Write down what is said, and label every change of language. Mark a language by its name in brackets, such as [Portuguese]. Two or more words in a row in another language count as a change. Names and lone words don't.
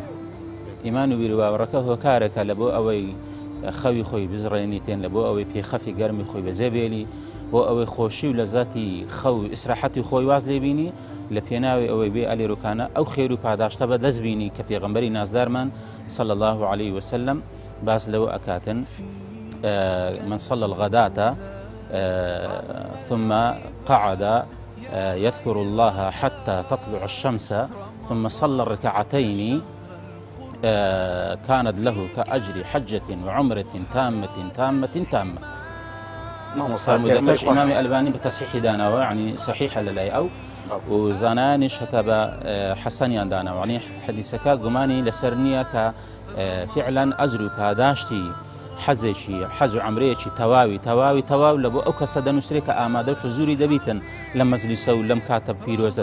[Central Kurdish] ئیمان و بیر و باوەڕەکە هۆکارێکە لە بۆ ئەوەی خەوی خۆی بزڕێنیتێن لە بۆ ئەوەی پێخەفی گەرمی خۆی بەجێبێلی بۆ ئەوەی خۆشی و لەزەتی خەو ئیسراحەتی خۆی واز لێبینی لە پێناوی ئەوەی بێ ئەلیرۆکانە ئەو خێر و پاداشتە بە دەستبینی کە پێغەمبەری نازدارمان [Arabic] صلى الله عليه وسلم [Central Kurdish] باس لەوە ئەکاتن [Arabic] من صلى الغداة ثم قعد يذكر الله حتى تطلع الشمس ثم صلى الركعتين كانت له كأجر حجة وعمرة تامة تامة تامة. [Central Kurdish] فرمودەکەش ئیمامی ئەلبانی بە تەصحیحی داناوە يعني صحیحە لەلای ئەو و زانانیش هەتا بە حەسەنیان داناوە يعني حەدیسەکە گومانی لەسەر نییە کە فعلا ئەجر و پاداشتی حەز و عەمرەیەکی تەواو لە بۆ ئەو کەسە دەنووسرێت کە ئامادە و حزوری دەبیتن لە مەجلیسە و لەم کاتە پیرۆزە